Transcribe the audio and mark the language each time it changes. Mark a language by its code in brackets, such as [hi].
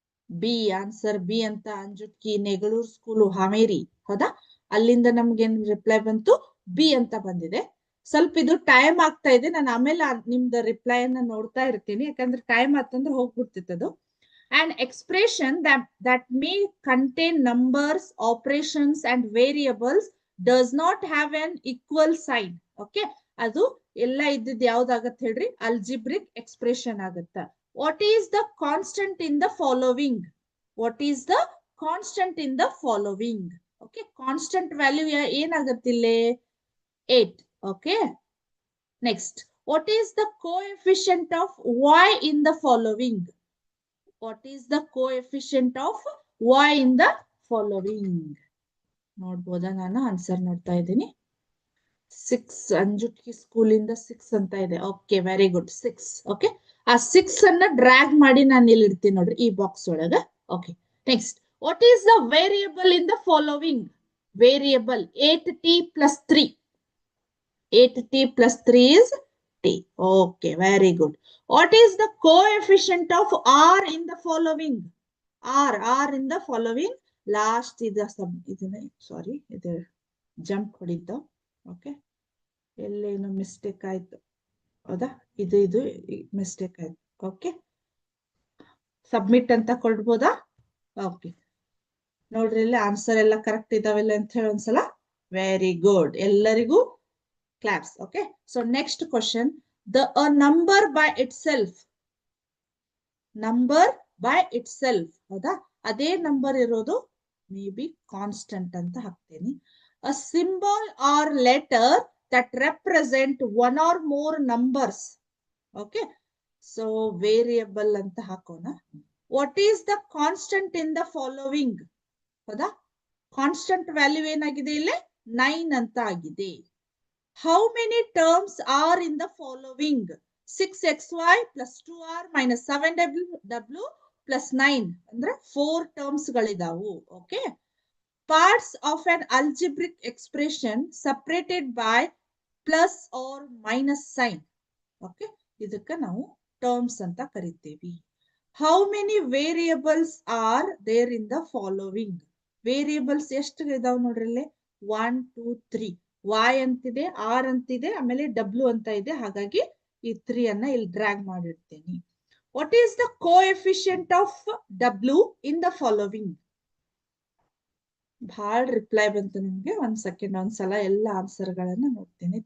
[kn] B. Answer B ಅಂತ ಅಂಜುಟ್ಕಿ Negaluru school Haveri, ಹೌದಾ? ಅಲ್ಲಿಂದ ನಮ್ಗೇನ್ ರಿಪ್ಲೈ ಬಂತು? ಬಿ ಅಂತ ಬಂದಿದೆ. ಸ್ವಲ್ಪ ಇದು ಟೈಮ್ ಆಗ್ತಾ ಇದೆ, ನಾನು ಆಮೇಲೆ ನಿಮ್ದು ರಿಪ್ಲೈ ಅನ್ನ ನೋಡ್ತಾ ಇರ್ತೀನಿ, ಯಾಕಂದ್ರೆ ಟೈಮ್ ಆತಂದ್ರೆ ಹೋಗ್ಬಿಡ್ತಿತ್ತದು. [en] An expression that may contain numbers, operations and variables does not have an equal sign. [kn] Okay, ಅದು ಎಲ್ಲ ಇದ್ದಿದ್ದು ಯಾವ್ದಾಗತ್ತೆ ಹೇಳ್ರಿ? ಅಲ್ಜಿಬ್ರಿಕ್ ಎಕ್ಸ್ಪ್ರೆಷನ್ ಆಗತ್ತ. [en] What is the constant in the following? What is the constant in the following? [kn] Okay, constant value ಏನಾಗತ್ತೆ ಇಲ್ಲಿ? 8. [en] Okay, next, what is the coefficient of y in the following? What is the coefficient of y in the following? [kn] ನೋಡ್ಬೋದಾ? ನಾನು answer ನೋಡ್ತಾ ಇದ್ದೀನಿ. 6. ಅಂಜುಟ್ಕಿ school ಇಂದ 6 ಅಂತ ಇದೆ. Okay, very good, 6. Okay, ಆ 6 ಅನ್ನ ಡ್ರ್ಯಾಗ್ ಮಾಡಿ ನಾನು ಇಲ್ಲಿ ಇಡ್ತೀನಿ ನೋಡ್ರಿ ಈ ಬಾಕ್ಸ್ ಒಳಗ. [en] Okay, next, what is the variable in the following? Variable 8t + 3. 8t plus 3 is t. Okay, very good. What is the coefficient of r in the following? R in the following. Last is the sorry, [kn] ಇದು jump ಹೊಡಿತು. Okay. ಎಲ್ಲೇನೋ mistake ಆಯ್ತು. ಹೌದಾ? ಇದು mistake ಆಯ್ತು. Okay. Submit ಅಂತ ಕೊಡ್ಬೋದಾ? Okay. ನೋಡ್ರಿ ಇಲ್ಲಿ answer ಎಲ್ಲ ಕರೆಕ್ಟ್ ಇದಾವೆಲ್ಲ ಅಂತ ಹೇಳಿ ಒಂದ್ಸಲ. [en] Very good. ಎಲ್ಲರಿಗೂ claps. Okay. So next question. A number by itself. Number by itself. ಹೌದಾ? [kn] ಅದೇ ನಂಬರ್ ಇರೋದು ಮೇ ಬಿ ಕಾನ್ಸ್ಟೆಂಟ್ ಅಂತ ಹಾಕ್ತೇನೆ. [en] A symbol or letter that represent one or more numbers. Okay. [kn] So variable ಅಂತ ಹಾಕೋಣ. [en] What is the constant in the following? ಹೌದಾ? [kn] Constant value ಏನಾಗಿದೆ ಇಲ್ಲಿ? 9 ಅಂತ ಆಗಿದೆ. [en] How many terms are in the following? 6xy plus 2r minus 7w plus 9 [kn] ಅಂದ್ರೆ 4 terms ಗಳಿದಾವು. [en] Okay. Parts of an algebraic expression separated by plus or minus sign. Okay. [kn] ಇದಕ್ಕೆ ನಾವು terms ಅಂತ ಕರಿತೀವಿ. [en] How many variables are there in the following? [kn] Variables ಎಷ್ಟು ಇದಾವೆ ನೋಡ್ರಿ. 1 2 3. y ಅಂತಿದೆ, r ಅಂತಿದೆ, ಆಮೇಲೆ w ಅಂತ ಇದೆ. ಹಾಗಾಗಿ ಈ 3 ಅನ್ನ ಇಲ್ಲಿ ಡ್ರ್ಯಾಗ್ ಮಾಡಿರ್ತೀನಿ. [en] What is the coefficient of w in the following? [kn] ಬಹಳ ರಿಪ್ಲೈ ಬಂತು ನಿಮ್ಗೆ. ಒಂದ್ ಸೆಕೆಂಡ್ ಒಂದ್ಸಲ ಎಲ್ಲ ಆನ್ಸರ್ ಗಳನ್ನ ನೋಡ್ತೀನಿ.